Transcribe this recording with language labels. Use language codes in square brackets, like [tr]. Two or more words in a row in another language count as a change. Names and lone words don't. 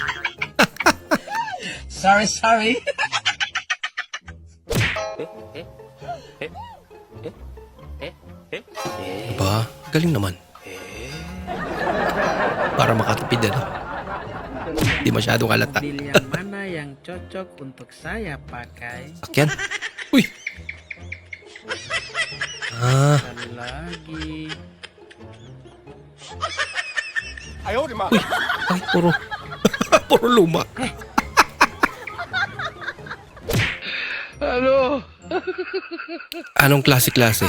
[tl] Sorry. Aba, galing naman. Para makatipid ano. Di masyadong halata. [id] Mobil yang mana yang cocok untuk saya pakai? [tl] Sakyan. Uy. Ah, Sekali lagi. uy. Ay, puro. Puro luma. Anong klase-klase?